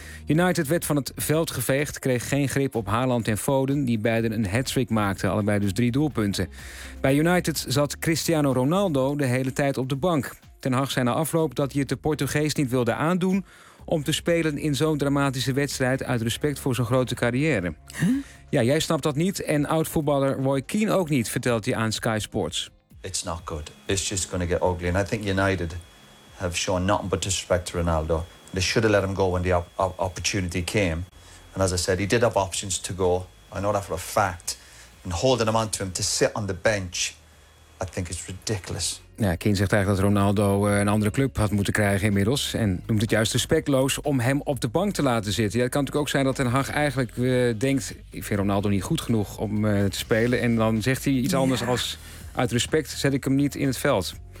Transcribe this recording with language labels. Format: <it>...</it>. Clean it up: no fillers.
<nl>United werd van het veld geveegd, kreeg geen grip op Haaland en Foden, die beiden een hat-trick maakten, allebei dus 3 doelpunten. Bij United zat Cristiano Ronaldo de hele tijd op de bank. Ten Hag zei na afloop dat hij het de Portugees niet wilde aandoen om te spelen in zo'n dramatische wedstrijd uit respect voor zijn grote carrière. Huh? Ja, jij snapt dat niet en oud-voetballer Roy Keane ook niet, vertelt hij aan Sky Sports.</nl> <en>It's not good. It's just going to get ugly. And I think United have shown nothing but disrespect to Ronaldo. They should have let him go when the opportunity came. And as I said, he did have options to go. I know that for a fact. And holding him onto him to sit on the bench, I think it's ridiculous.</en> <nl>Ja, Keane zegt eigenlijk dat Ronaldo een andere club had moeten krijgen inmiddels. En noemt het juist respectloos om hem op de bank te laten zitten. Ja, het kan natuurlijk ook zijn dat Ten Hag eigenlijk denkt, ik vind Ronaldo niet goed genoeg om te spelen. En dan zegt hij iets anders als, uit respect zet ik hem niet in het veld.</nl>